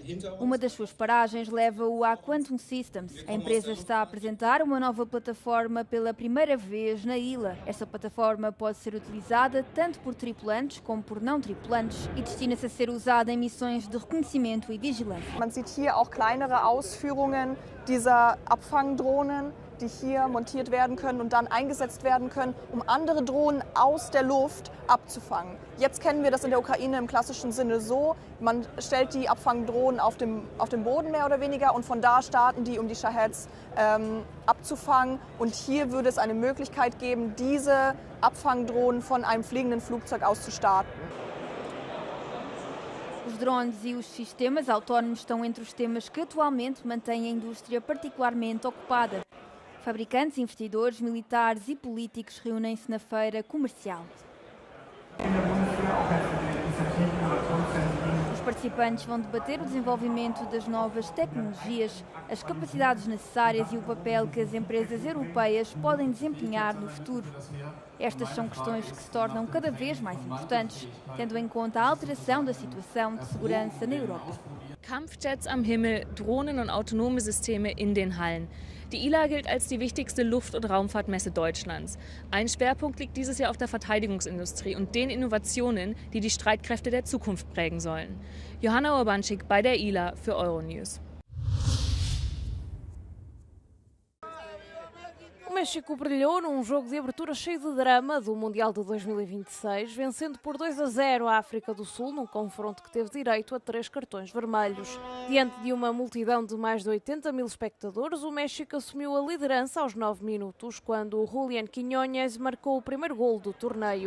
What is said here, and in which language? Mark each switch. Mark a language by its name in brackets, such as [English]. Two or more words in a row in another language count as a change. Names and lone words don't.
[Portuguese] Uma das suas paragens leva-o à Quantum Systems. A empresa está a apresentar uma nova plataforma pela primeira vez na ILA. Esta plataforma pode ser utilizada tanto por tripulantes como por não tripulantes e destina-se a ser usada em missões de reconhecimento e vigilância. [German] Man sieht hier auch kleinere Ausführungen dieser Abfangdrohnen, die hier montiert werden können und dann eingesetzt werden können, andere Drohnen aus der Luft abzufangen. Jetzt kennen wir das in der Ukraine im klassischen Sinne so, man stellt die Abfangdrohnen auf dem Boden mehr oder weniger und von da starten die, die Shaheds abzufangen. Und hier würde es eine Möglichkeit geben, diese Abfangdrohnen von einem fliegenden Flugzeug aus zu starten. [Portuguese] Os drones e os sistemas autónomos estão entre os temas que atualmente mantêm a indústria particularmente ocupada. Fabricantes, investidores, militares e políticos reúnem-se na feira comercial. Os participantes vão debater o desenvolvimento das novas tecnologias, as capacidades necessárias e o papel que as empresas europeias podem desempenhar no futuro. Estas são questões que se tornam cada vez mais importantes, tendo em conta a alteração da situação de segurança na Europa. [German] Kampfjets am Himmel, Drohnen und autonome Systeme in den Hallen. Die ILA gilt als die wichtigste Luft- und Raumfahrtmesse Deutschlands. Ein Schwerpunkt liegt dieses Jahr auf der Verteidigungsindustrie und den Innovationen, die die Streitkräfte der Zukunft prägen sollen. Johanna Urbanczyk bei der ILA für Euronews. [Portuguese] O México brilhou num jogo de abertura cheio de drama do Mundial de 2026, vencendo por 2-0 a África do Sul, num confronto que teve direito a 3 cartões vermelhos. Diante de uma multidão de mais de 80 mil espectadores, o México assumiu a liderança aos 9 minutos, quando Julián Quiñónez marcou o primeiro golo do torneio.